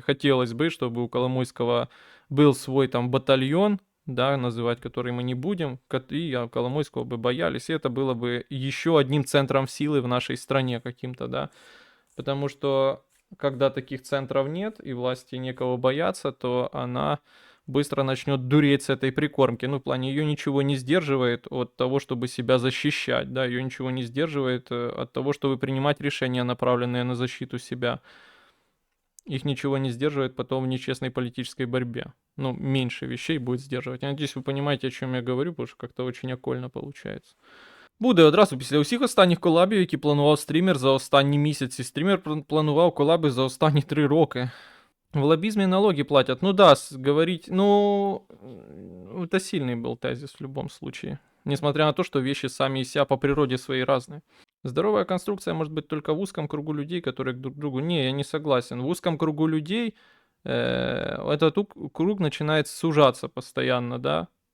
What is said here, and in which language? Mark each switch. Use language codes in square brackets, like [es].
[ru] Хотелось бы, чтобы у Коломойского был свой там батальон, да, называть который мы не будем, и Коломойского бы боялись, и это было бы еще одним центром силы в нашей стране каким-то, да, потому что когда таких центров нет и власти некого бояться, то она быстро начнет дуреть с этой прикормки, ну, в плане ее ничего не сдерживает от того, чтобы себя защищать, да, ее ничего не сдерживает от того, чтобы принимать решения, направленные на защиту себя. Их ничего не сдерживает потом в нечестной политической борьбе. Ну, меньше вещей будет сдерживать. Я надеюсь, [uk] ви розумієте, о чому [ru] я говорю, потому що как-то очень окольно получается. [uk] Буде одразу після усіх останніх колабів, які планував стрімер за останні місяці. Стрімер планував колаби за останні 3 роки. [ru] В лоббизме налоги платят. Ну да, говорить, ну, это сильный был тезис в любом случае. Несмотря на то, что вещи сами из себя по природе своей разные. Здоровая конструкция может быть только в узком кругу людей, которые друг к другу... Не, я не согласен. В узком кругу людей этот круг начинает сужаться постоянно, да.